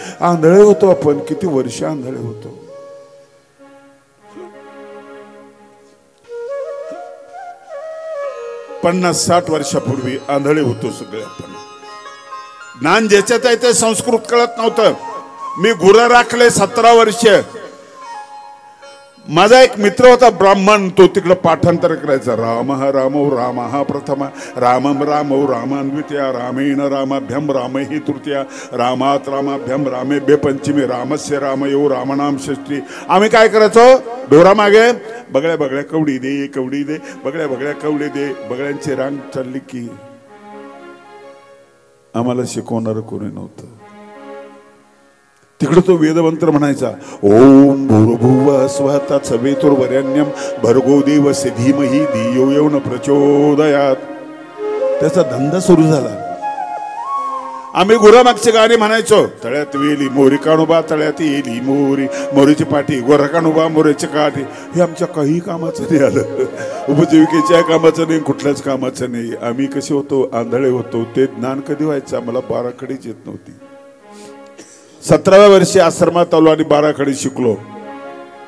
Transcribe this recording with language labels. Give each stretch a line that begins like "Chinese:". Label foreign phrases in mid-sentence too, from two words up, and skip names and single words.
Marathi: आंधळे होतो आपण, किती वर्ष आंधळे होतो. पन्नास 60 वर्षापूर्वी आंधळे होतो सगळे आपण. ज्ञान ज्याच्यात आहे ते संस्कृत कळत नव्हतं. मी गुरं राखले 17 वर्ष. माझा एक मित्र होता ब्राह्मण, तो तिकडे पाठांतर करायचा.
Sanskrit: राम रामो राम प्रथम रामम रामो रामान द्वितीय रामेण रामाभ्यम रामहि तृतीया रामात रामाभ्यम रामेभ्य पंचमी रामस्य रामयो रामनाम षष्ठी.
Marathi: आम्ही काय करायचो? डोरा मागे बगळ्या बगळ्या कवडी दे, कवडी दे, बगळ्या बगळ्या कवडी दे. बगळ्यांची रांग चालली की आम्हाला शिकवणार कोणी नव्हतं. तिकडे तो वेदमंत्र म्हणायचा,
Sanskrit: ओम भूर्भुवः स्वः तत्सवितुर्वरेण्यं भर्गो देवस्य धीमहि धियो यो न प्रचोदयात.
Marathi: त्याचा धंदा सुरू झाला. आम्ही गुरामागचे गाणे म्हणायचो. तळ्यात वेली मोरी काणोबा, तळ्यात येली मोरी, मोरीची पाठी गोरा काणोबा, मोरीची काठी. हे आमच्या काही कामाचं नाही आलं. उपजीविकेच्या कामाचं नाही, कुठल्याच कामाचं नाही. आम्ही कसे होतो? आंधळे होतो. ते ज्ञान कधी व्हायचं? आम्हाला बाराखडीच येत नव्हती. 17व्या वर्षी आश्रमात आलो आणि बाराखडी शिकलो.